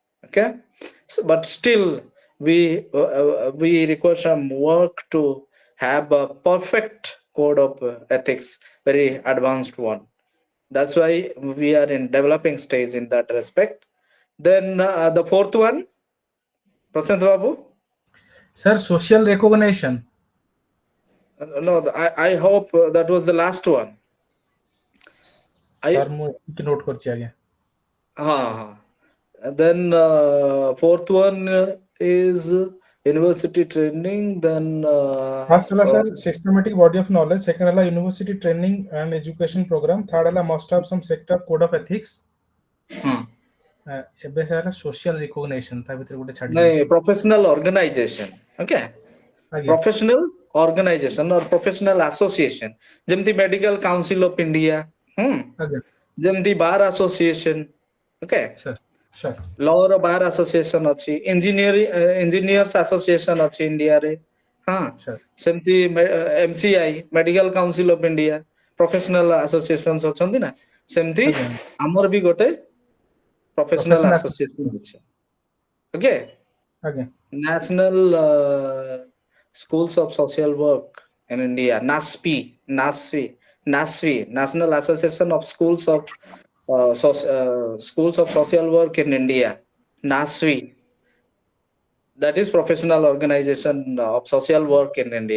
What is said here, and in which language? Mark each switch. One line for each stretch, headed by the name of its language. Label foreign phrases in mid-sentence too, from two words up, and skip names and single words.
English: Okay, so, but still we require some work to have a perfect code of ethics, very advanced one. That's why we are in developing stage in that respect. Then the fourth one, Prasant Babu. Sir, social recognition. No, I hope that was the last one.
Odia: सर ମୁଁ ଏତିକି note କରିଛି ଆଜ୍ଞା.
English: Then fourth one is university training. Then First ହେଲା sir systematic body of knowledge. Second ହେଲା university training and education program. Third ହେଲା must have some sector code of ethics.
Odia: ଏବେ ସାର୍
English: social recognition
Odia: ତା ଭିତରେ ଗୋଟେ ଛାଡି ଦେଇଛି.
English: professional organization. Okay,
Odia: ଆଜ୍ଞା.
English: professional organization or professional association, ଯେମିତି medical council of India,
Odia: ଆଜ୍ଞା
English: ଯେମିତି bar association. Okay, sir sir
Odia: law ର
English: bar association
Odia: ଅଛି,
English: engineers association
Odia: ଅଛି ଇଣ୍ଡିଆରେ. ହଁ, ସାର୍ ସେମିତି MCI,
English: medical council of India, professional associations
Odia: ଅଛନ୍ତି ନା, ସେମିତି ଆଜ୍ଞା ଆମର ବି ଗୋଟେ
English: professional association
Odia: ଅଛି.
English: Okay,
Odia: ଆଜ୍ଞା
English: National Schools of Social Work in India, NASFI, National Association of Schools of Schools of Social Work in India, NASFI. That is professional organization of social work in India.